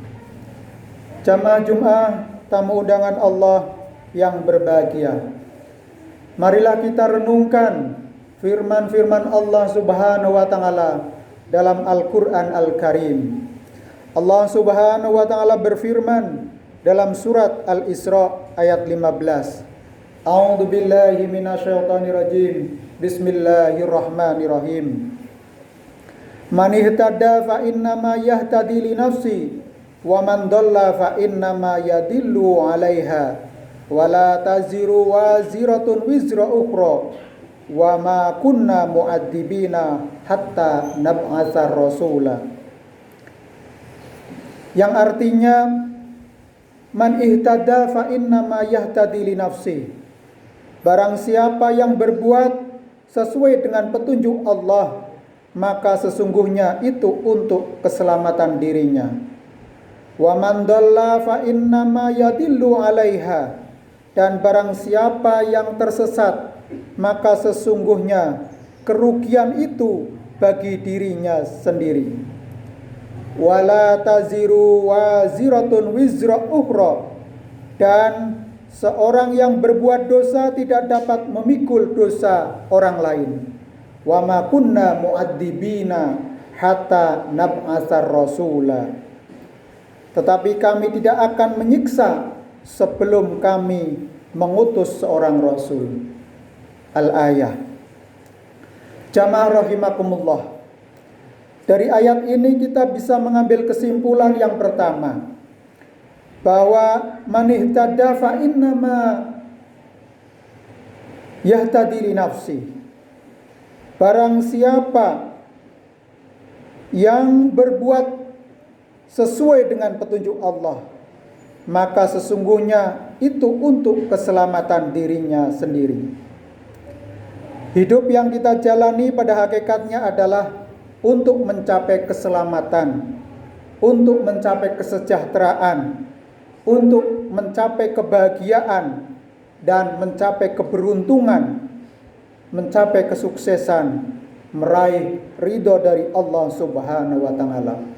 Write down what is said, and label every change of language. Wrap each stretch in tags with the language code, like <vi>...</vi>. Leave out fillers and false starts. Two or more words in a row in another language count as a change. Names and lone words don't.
<id>Jamaah Jum'ah, tamu undangan Allah yang berbahagia, marilah kita renungkan firman-firman Allah</id> <ar>سبحانه وتعالى</ar> <id>dalam Al-Quran Al-Karim. Allah</id> <ar>سبحانه وتعالى</ar> <id>berfirman dalam surat Al-Isra ayat 15.</id> <ar>أعوذ بالله من الشيطان الرجيم. بسم الله الرحمن الرحيم. من اهتدى فإنما يهتدي لنفسه ومن ضل فإنما يضل عليها ولا تزر وازرة وزر أخرى وما كنا معذبين حتى نبعث رسولا.</ar> <id>Yang artinya,</id> <ar>من اهتدى فإنما يهتدي لنفسه.</ar> <id>Barang siapa yang berbuat sesuai dengan petunjuk Allah, maka sesungguhnya itu untuk keselamatan dirinya.</id> <ar>ومن ضل فإنما يضل عليها.</ar> <id>Dan barang siapa yang tersesat, maka sesungguhnya kerugian itu bagi dirinya sendiri.</id> <ar>ولا تزر وازرة وزر أخرى.</ar> <id>Dan seorang yang berbuat dosa tidak dapat memikul dosa orang lain.</id> <ar>وما كنا معذبين حتى نبعث رسولا.</ar> <id>Tetapi kami tidak akan menyiksa sebelum kami mengutus seorang rasul.</id> <ar>Al-ayah.</ar> <id>Jamaah rahimakumullah. Dari ayat ini kita bisa mengambil kesimpulan yang pertama, bahwa</id> <ar>من اهتدى فإنما يهتدي لنفسه.</ar> <id>Barang siapa yang berbuat sesuai dengan petunjuk Allah, maka sesungguhnya itu untuk keselamatan dirinya sendiri. Hidup yang kita jalani pada hakikatnya adalah untuk mencapai keselamatan, untuk mencapai kesejahteraan, untuk mencapai kebahagiaan, dan mencapai keberuntungan, mencapai kesuksesan, meraih ridho dari Allah</id> <ar>سبحانه وتعالى.</ar>